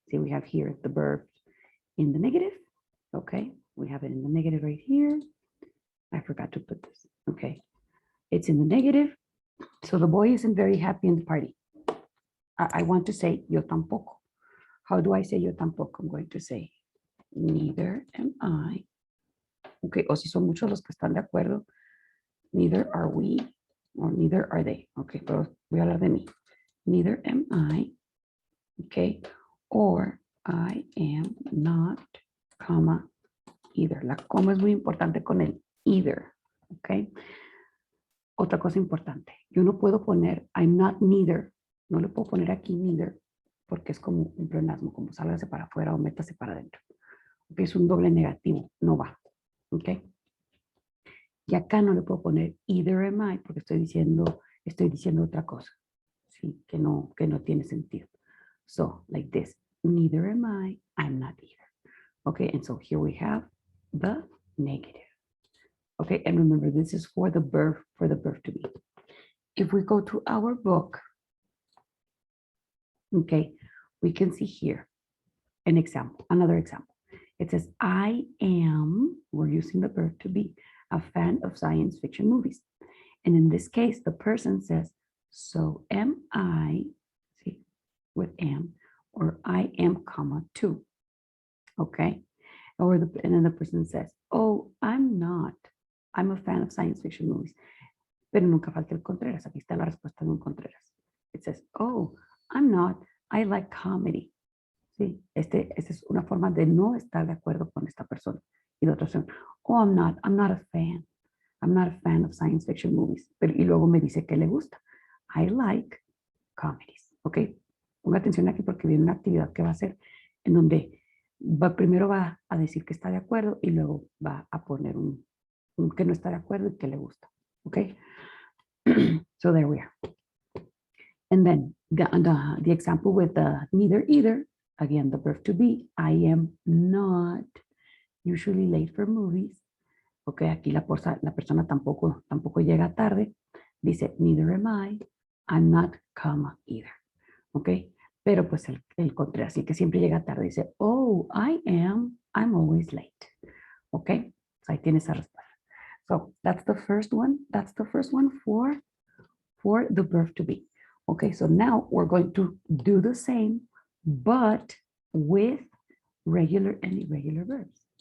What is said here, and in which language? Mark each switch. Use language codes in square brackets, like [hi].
[en] See, we have here the verb in the negative. Okay, we have it in the negative right here. I forgot to put this. Okay, it's in the negative. So the boy isn't very happy in the party. I want to say [es] yo tampoco. [en] How do I say yo tampoco? I'm going to say neither am I. [es] Okay, o si son muchos los que están de acuerdo, [en] neither are we or neither are they. [es] Okay, pero voy a hablar de mí. [en] Neither am I. Okay, or I am not, comma, either. [es] La coma es muy importante con el either. Okay. Otra cosa importante, yo no puedo poner [en] I'm not neither, [es] no le puedo poner aquí neither, porque es como un pleonasmo, como sálgase para afuera o métase para adentro. Okay, es un doble negativo, no va. Ok. Y acá no le puedo poner [en] either am I, [es] porque estoy diciendo otra cosa. Sí, que no tiene sentido. [en] So, like this, neither am I, I'm not either. Okay, and so here we have the negative. Okay, and remember, this is for the verb to be. If we go to our book, okay, we can see here an example, another example. It says, I am, we're using the verb to be, a fan of science fiction movies. And in this case, the person says, so am I, see, with am, or I am, comma, too. Okay, and then the person says, oh, I'm not. I'm a fan of science fiction movies. [es] Pero nunca falta el Contreras. Aquí está la respuesta de un Contreras. [en] It says, oh, I'm not. I like comedy. [es] Sí, esta es una forma de no estar de acuerdo con esta persona. Y la otra opción, [en] oh, I'm not a fan. I'm not a fan of science fiction movies. [es] Pero, y luego me dice que le gusta. [en] I like comedies. [es] Ok, ponga atención aquí porque viene una actividad que va a hacer en donde primero va a decir que está de acuerdo y luego va a poner un que no está de acuerdo y que le gusta. [en] Okay, so there we are. And then the example with the neither either, again, the verb to be, I am not usually late for movies. [es] Okay, aquí la persona tampoco llega tarde. [en] Dice, neither am I, I'm not, comma, either. [es] Okay, pero pues el contrario, así que siempre llega tarde. Dice, [en] oh, I'm always late. [es] Okay, so ahí tiene esa respuesta. [en] So that's the first one. That's the first one for the verb to be. Okay, so now we're going to do the same, but with regular and irregular verbs.